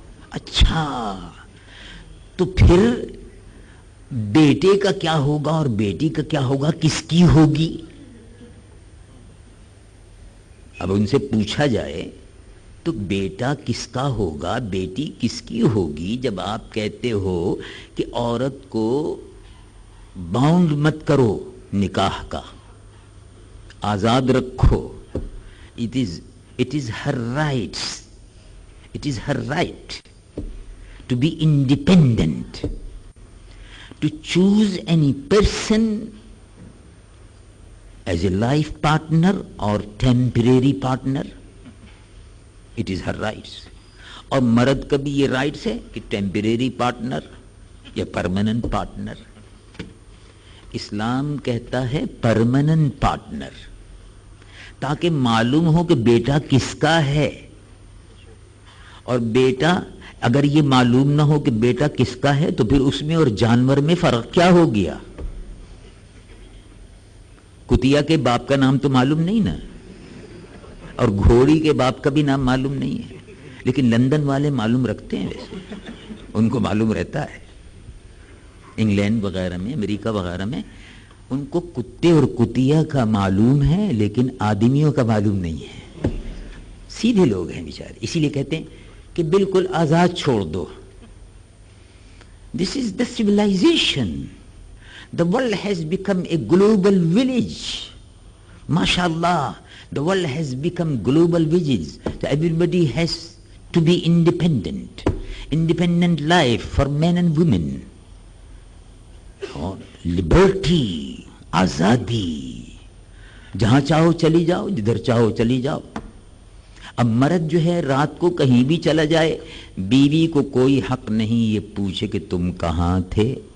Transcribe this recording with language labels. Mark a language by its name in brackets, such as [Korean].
[Urdu] اچھا، تو پھر بیٹے کا کیا ہوگا اور بیٹی کا کیا ہوگا؟ کس کی ہوگی؟ اب ان سے پوچھا جائے تو بیٹا کس کا ہوگا، بیٹی کس کی ہوگی؟ جب آپ کہتے ہو کہ عورت کو باؤنڈ مت کرو نکاح کا، آزاد رکھو. [English] It is her rights. It is her right to be independent, to choose any person as a life partner or temporary partner. It is her rights. [Urdu] اور مرد کا بھی یہ رائٹس ہے کہ ٹیمپریری پارٹنر یا پرماننٹ پارٹنر. اسلام کہتا ہے پرماننٹ پارٹنر، تاکہ معلوم ہو کہ بیٹا کس کا ہے. اور بیٹا اگر یہ معلوم نہ ہو کہ بیٹا کس کا ہے تو پھر اس میں اور جانور میں فرق کیا ہو گیا؟ کتیا کے باپ کا نام تو معلوم نہیں نا، اور گھوڑی کے باپ کا بھی نام معلوم نہیں ہے، لیکن لندن والے معلوم رکھتے ہیں. ویسے ان کو معلوم رہتا ہے. انگلینڈ وغیرہ میں، امریکہ وغیرہ میں ان کو کتے اور کتیا کا معلوم ہے، لیکن آدمیوں کا معلوم نہیں ہے. سیدھے لوگ ہیں بیچارے، اسی لیے کہتے ہیں کہ بالکل آزاد چھوڑ دو. [English] This is the civilization. The world has become a global village. MashaAllah, the world has become global village. So everybody has to be independent. Independent life for men and women. [Urdu] اور liberty, آزادی. جہاں چاہو چلی جاؤ، جدھر چاہو چلی جاؤ. اب مرد جو ہے رات کو کہیں بھی چلا جائے، بیوی کو کوئی حق نہیں یہ پوچھے کہ تم کہاں تھے.